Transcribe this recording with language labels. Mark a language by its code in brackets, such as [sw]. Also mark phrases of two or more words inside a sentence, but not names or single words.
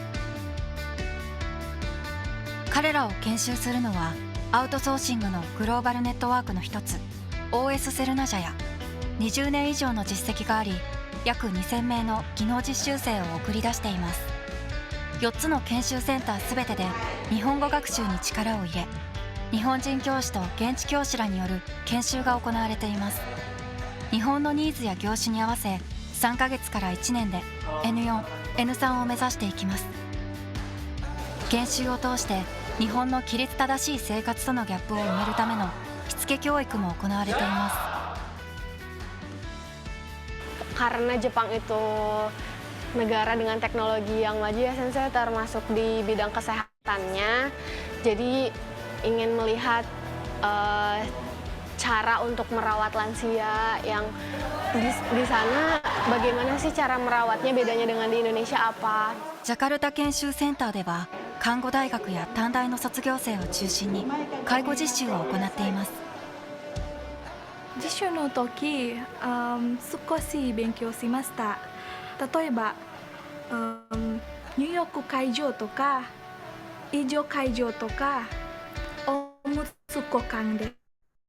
[ja] 彼らを研修するのはアウトソーシングのグローバルネットワークの一つ OS セルナジャや、20年以上の実績があり、約2000名の技能実習生を送り出しています。4つの研修センターすべてで日本語学習に力を入れ、日本人教師と現地教師らによる研修が行われています。日本のニーズや業種に合わせ3ヶ月から1年で N4、N3 を目指していきます。研修を通して日本の規律正しい生活とのギャップを埋めるためのしつけ教育も行われています。 [id] Karena Jepang itu negara dengan teknologi yang maju ya Sensei, termasuk di bidang kesehatannya. Jadi ingin melihat cara untuk merawat lansia yang di sana, bagaimana sih cara merawatnya, bedanya dengan di Indonesia apa? [ja] ジャカルタ研修センターでは看護大学や短大の卒業生を中心に介護実習を行っています。実習の時、少し勉強しました。例えば、入浴介助とか、医療介助とか、おむつ交換で